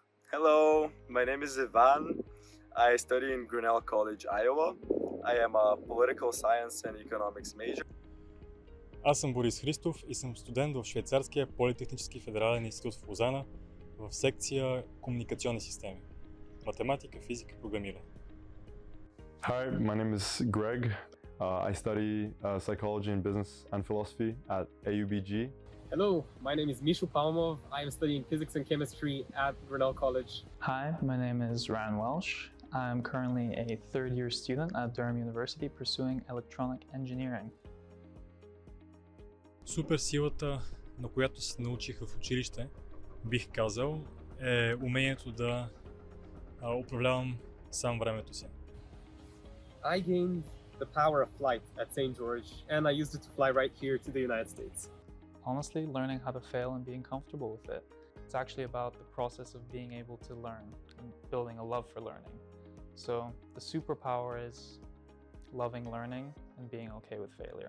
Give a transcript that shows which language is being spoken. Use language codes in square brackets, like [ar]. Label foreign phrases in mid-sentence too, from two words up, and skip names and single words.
[en] Hello, my name is Ivan. I study in Grinnell College, Iowa. I am a political science and economics major. [bg] Аз съм Борис Христов и съм студент в Швейцарския политехнически федерален институт в Лозана в секция комуникационни системи. Математика, физика, програмиране. [en] Hi, my name is Greg. I study psychology and business and philosophy at AUBG. Hello, my name is Mishu Palmov. I am studying physics and chemistry at Grinnell College. Hi, my name is Ryan Welsh. I'm currently a third-year student at Durham University pursuing electronic engineering. [bg] Суперсилата, на която се научих в училище, бих казал, е умението да управлявам сам времето си. [en] I gained the power of flight at St. George, and I used it to fly right here to the United States. Honestly, learning how to fail and being comfortable with it. It's actually about the process of being able to learn and building a love for learning. So the superpower is loving learning and being okay with failure.